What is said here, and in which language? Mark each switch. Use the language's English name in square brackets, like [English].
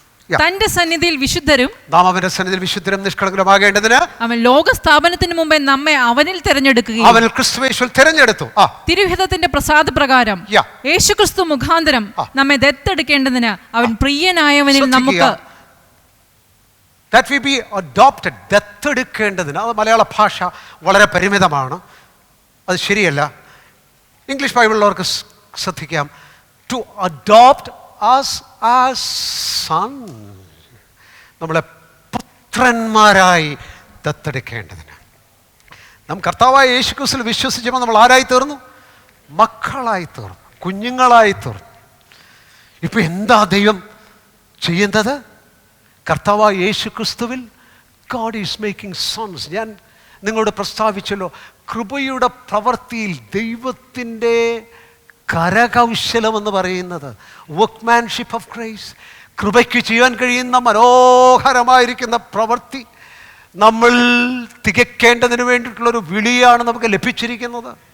[Malayalam] തന്റെ സന്നിധിയിൽ വിശുദ്ധരും, നാം അവന്റെ സന്നിധിയിൽ വിശുദ്ധരും നിഷ്കളങ്കരുമാകേണ്ടതിന് അവൻ ലോകസ്ഥാപനത്തിന് മുമ്പേ നമ്മെ അവനിൽ തിരഞ്ഞെടുക്കുകയും അവനിൽ ക്രിസ്തുയേശുവിൽ തിരഞ്ഞെടുത്തു. തിരുഹിതത്തിന്റെ പ്രസാദപ്രകാരം യേശുക്രിസ്തു മുഖാന്തരം നമ്മെ ദത്തെടുക്കേണ്ടതിന് അവൻ പ്രിയനായവനിൽ നമുക്ക് [English] that we be adopted, [Malayalam] ദത്തെടുക്കേണ്ടതിന്. അത് മലയാള ഭാഷ വളരെ പരിമിതമാണ്, അത് ശരിയല്ല. ഇംഗ്ലീഷ് ബൈബിളിലുള്ളവർക്ക് ശ്രദ്ധിക്കാം. [English] to adopt us as son, [Malayalam] നമ്മളെ പുത്രന്മാരായി ദത്തെടുക്കേണ്ടതിന്. നാം കർത്താവായ യേശുക്രിസ്തുവിൽ വിശ്വസിച്ചപ്പോൾ നമ്മൾ ആരായി തീർന്നു? മക്കളായി തീർന്നു, കുഞ്ഞുങ്ങളായി തീർന്നു. ഇപ്പൊ എന്താ ദൈവം ചെയ്യുന്നത്? കർത്താവായ യേശുക്രിസ്തുവിൽ [English] God is making sons. [Malayalam] ഞാൻ നിങ്ങളോട് പ്രസ്താവിച്ചല്ലോ, കൃപയുടെ പ്രവൃത്തിയിൽ ദൈവത്തിൻ്റെ കരകൗശലം എന്ന് പറയുന്നത്, [English] workmanship of grace, [Malayalam] കൃപയ്ക്ക് ചെയ്യാൻ കഴിയുന്ന മനോഹരമായിരിക്കുന്ന പ്രവൃത്തി നമ്മൾ തികയ്ക്കേണ്ടതിന് വേണ്ടിയിട്ടുള്ളൊരു വിളിയാണ് നമുക്ക് ലഭിച്ചിരിക്കുന്നത്.